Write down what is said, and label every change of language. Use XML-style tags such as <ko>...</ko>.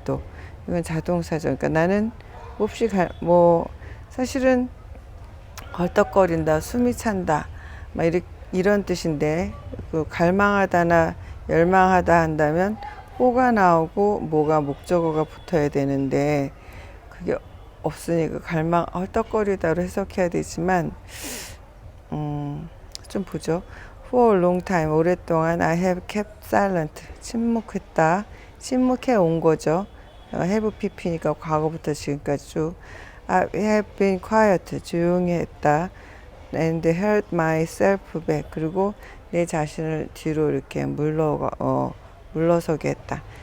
<ko>또 이건 자동사죠. 그러니까 나는 몹시 사실은 헐떡거린다, 숨이 찬다, 막 이런 뜻인데 그 갈망하다나 열망하다 한다면 호가 나오고 뭐가 목적어가 붙어야 되는데 그게 없으니까 헐떡거리다로 해석해야 되지만 좀 보죠.</ko> <en>For a long time,</en> <ko>오랫동안</ko> <en>I have kept silent,</en> <ko>침묵했다, 침묵해 온 거죠. have pp니까 과거부터 지금까지 쭉.</ko> <en>I have been quiet,</en> <ko>조용히 했다.</ko> <en>And held myself back,</en> <ko>그리고 내 자신을 뒤로 이렇게 물러서게 했다.</ko>